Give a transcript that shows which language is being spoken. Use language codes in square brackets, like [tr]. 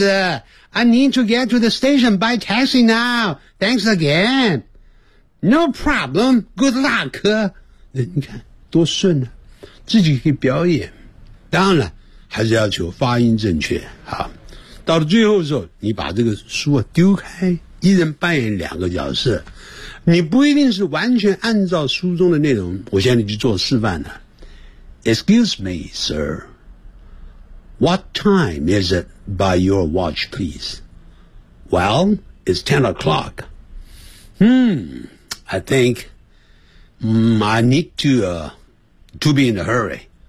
[en] I need to get to the station by taxi now. Thanks again. No problem. Good luck. [zh] 你看多顺啊，自己可以表演。当然了，还是要求发音正确。好，到了最后的时候，你把这个书啊丢开，一人扮演两个角色。你不一定是完全按照书中的内容。我现在去做示范了。 Excuse me, sir. [en] What time is it by your watch, please? Well, it's 10 o'clock. I think I need to be in a hurry.